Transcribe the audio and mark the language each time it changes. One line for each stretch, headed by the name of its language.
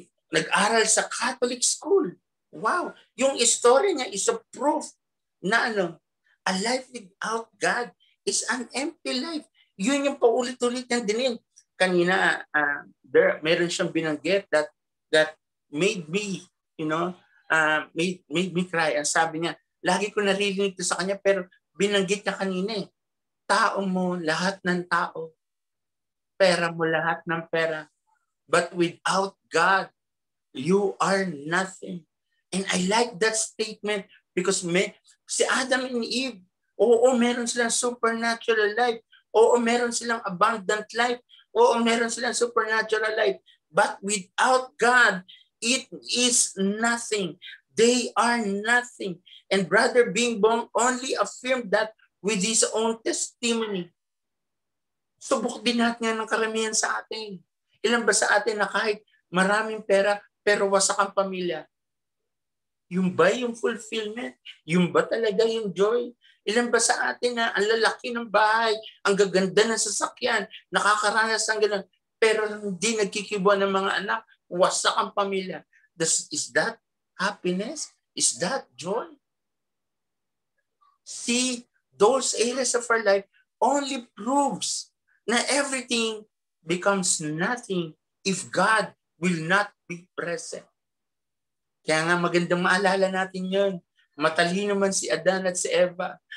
Filipino: Nag-aral sa
English: Catholic school. Wow. Yung story niya is a proof na a life without God is an empty life.
Filipino: Yun yung paulit-ulit niyang dinin. Kanina, meron siyang binanggit
English: that made me, made me cry.
Filipino: Ang sabi niya, lagi ko naririnig ito sa kanya, pero binanggit niya kanina tao mo, lahat ng tao. Pera mo, lahat ng pera.
English: But without God, you are nothing. And I like that statement because si Adam and Eve,
Filipino: oo, meron silang
English: supernatural life.
Filipino: Oo, meron silang abundant life. Oo, meron silang supernatural life.
English: But without God, it is nothing. They are nothing. And Brother Bing Bong only affirmed that with his own testimony.
Filipino: Subok din natin yan ng karamihan sa atin. Ilan ba sa atin na kahit maraming pera, pero wasak ang pamilya? Yung ba yung fulfillment? Yung ba talaga yung joy? Ilan ba sa atin na ang lalaki ng bahay, ang gaganda ng sasakyan, nakakaranas ng gano'n, pero hindi nagkikibuan ng mga anak, wasak ang pamilya.
English: Is that happiness? Is that joy? See, those areas of our life only proves na everything becomes nothing if God will not be present.
Filipino: Kaya nga magandang maalala natin yun. Matalino man si Adan at si Eva.